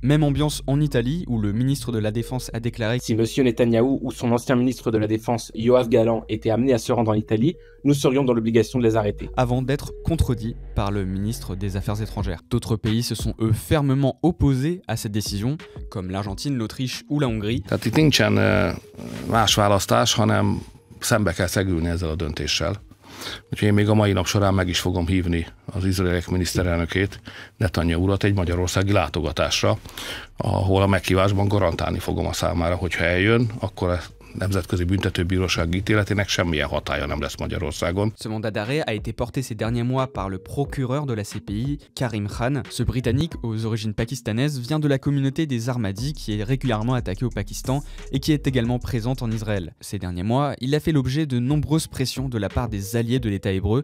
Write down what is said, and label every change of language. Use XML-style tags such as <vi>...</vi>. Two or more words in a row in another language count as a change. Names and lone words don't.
<fr>Même ambiance en Italie, où le ministre de la Défense a déclaré: si M. Netanyahou ou son ancien ministre de la Défense, Yoav Gallant, étaient amenés à se rendre en Italie, nous serions dans l'obligation de les arrêter. Avant d'être contredit par le ministre des Affaires étrangères. D'autres pays se sont eux fermement opposés à cette décision, comme l'Argentine, l'Autriche ou la Hongrie.</fr> <hu>Más választás, hanem szembe kell szegülni ezzel a döntéssel. Úgyhogy én még a mai nap során meg is fogom hívni az izraeliek miniszterelnökét, Netanyahu urat egy magyarországi látogatásra, ahol a meghívásban garantálni fogom a számára, hogyha eljön, akkor Nemzetközi Büntetőbíróság ítéletének semmilyen hatálya nem lesz Magyarországon.</hu> <fr>Ce mandat d'arrêt a été porté ces derniers mois par le procureur de la CPI, Karim Khan. Ce Britannique aux origines pakistanaises vient de la communauté des Ahmadis qui est régulièrement attaquée au Pakistan et qui est également présente en Israël. Ces derniers mois, il a fait l'objet de nombreuses pressions de la part des alliés de l'État hébreu.</fr>